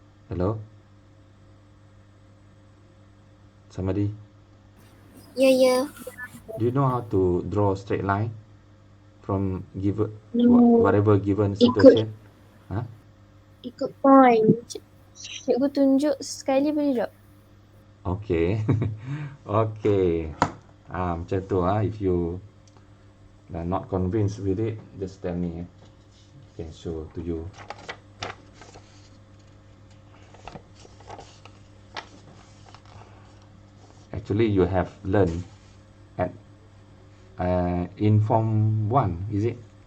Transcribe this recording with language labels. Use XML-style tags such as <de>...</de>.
<en>Hello? Somebody? Yeah. Do you know how to draw a straight line from given No. whatever given</en> <ms>Ikut</ms> <en>situation? Huh?</en> <ms>ikut point. Cikgu tunjuk sekali boleh tak?</ms> <en>Okay. Okay.</en> <ms>Macam tu</ms> <en>if you are not convinced with it, just tell me. Can show to you. Actually, you have learned at in form 1, is it?</en>